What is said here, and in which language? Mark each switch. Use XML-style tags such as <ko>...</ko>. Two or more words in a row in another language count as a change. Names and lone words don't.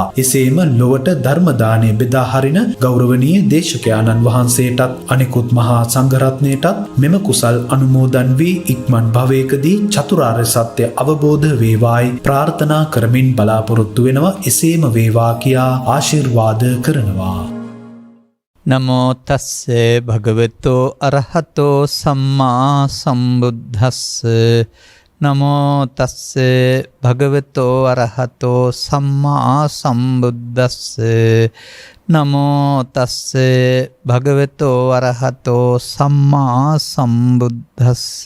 <si>එසේම ලොවට ධර්ම දානය බෙදා හරින ගෞරවනීය දේශකයාණන් වහන්සේටත් අනෙකුත් මහා සංඝරත්නයටත් මෙම කුසල් අනුමෝදන් වී ඉක්මන් භවයකදී චතුරාර්ය සත්‍ය අවබෝධ වේවායි ප්‍රාර්ථනා කරමින් බලාපොරොත්තු වෙනවා. එසේම වේවා කියා ආශිර්වාද කරනවා.</si> <pi>නමෝ තස්සේ භගවතෝ අරහතෝ සම්මා සම්බුද්දස්ස. නමෝ තස්සේ භගවතෝ අරහතෝ සම්මා සම්බුද්දස්ස. නමෝ තස්සේ භගවතෝ අරහතෝ සම්මා සම්බුද්දස්ස.</pi>